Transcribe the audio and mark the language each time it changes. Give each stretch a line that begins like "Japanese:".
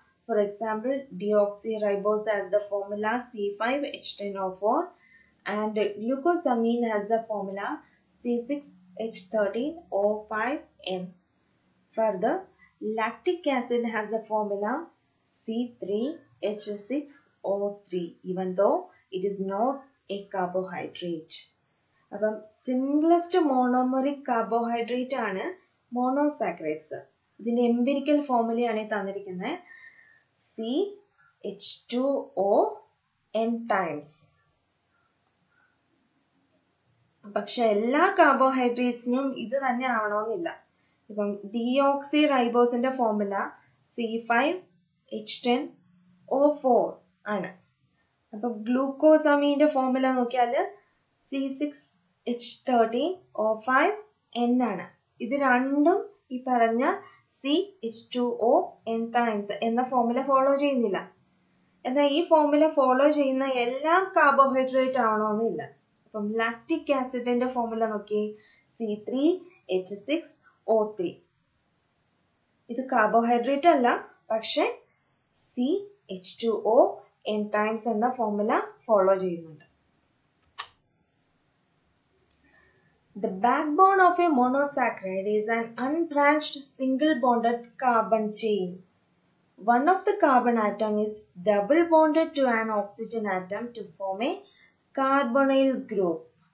English: For example, deoxyribose has the formula C5H10O4 and glucosamine has the formula C6H13O5N. Further, lactic acid has the formula C3H6O3 even though it is not a carbohydrate.
Malayalam: അപ്പം simplest monomeric carbohydrate ആണ് monosaccharides. ഇതിന്റെ empirical ഫോർമുലയാണ് ഈ തന്നിരിക്കുന്നത്, CH2ON times. പക്ഷെ എല്ലാ കാർബോഹൈഡ്രേറ്റ്സിനും ഇത് തന്നെ ആവണമെന്നില്ല. ഇപ്പം ഡിയോക്സി റൈബോസിന്റെ ഫോർമുല C5H10O4 ആണ്. അപ്പൊ ഗ്ലൂക്കോസമീന്റെ ഫോർമുല നോക്കിയാൽ C6H13O5N ആണ്. ഇത് രണ്ടും ഈ പറഞ്ഞ CH2ON ടൈംസ് എന്ന ഫോർമുല ഫോളോ ചെയ്യുന്നില്ല. എന്നാൽ ഈ ഫോർമുല ഫോളോ ചെയ്യുന്ന എല്ലാ കാർബോഹൈഡ്രേറ്റ് ആവണമെന്നില്ല. അപ്പം ലാക്റ്റിക് ആസിഡിന്റെ ഫോർമുല നോക്കി C3H6O3. ഇത് കാർബോഹൈഡ്രേറ്റ് അല്ല, പക്ഷെ CH2ON ടൈംസ് എന്ന ഫോർമുല ഫോളോ ചെയ്യുന്നുണ്ട്.
English: The backbone of a monosaccharide is an unbranched single-bonded carbon chain. One of the carbon atom is double bonded to an oxygen atom to form a carbonyl group.